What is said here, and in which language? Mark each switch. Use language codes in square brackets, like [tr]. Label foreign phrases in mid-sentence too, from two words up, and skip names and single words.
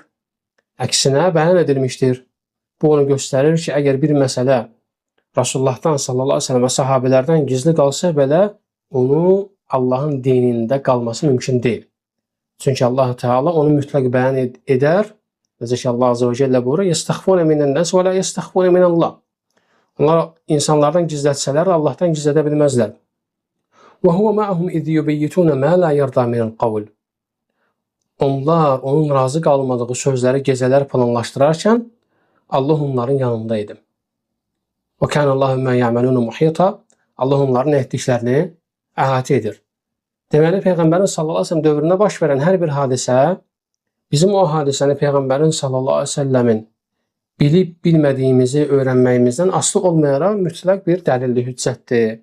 [az] Əksinə bəyan edilmişdir. Bu onu göstərir ki, əgər bir məsələ Rasulullahdan [ar] صلى الله عليه وسلم [az] və sahabelərdən gizli qalsa belə, onu Allahın dinində qalması mümkün deyil. Çünki Allah Teala onu mütləq bəyan edər. Necə ki, Allah [ar] عز وجل [az] buyurur: [ar] "يستخفون من الناس ولا يستخفون من الله." [az] Onlar insanlardan gizlətsələr, Allahdan gizlədə bilməzlər. [ar] "وهو معهم إذ يبيتون ما لا يرضى من القول." [az] Onlar onun razı qalmadığı sözləri gecələr planlaşdırarkən Allah onların yanında idi. [ar] "وكان الله ما يعملون محيطا." [az] Allah onların etdiklərini əhatə edir. Deməli, Peyğəmbərin [ar] صلى الله عليه وسلم [az] dövründə baş verən hər bir hadisə bizim o hadisəni Peyğəmbərin [ar] صلى الله عليه وسلم [az] bilib bilmədiyimizi öyrənməyimizdən asılı olmayaraq mütləq bir dəlilli hüccətdir.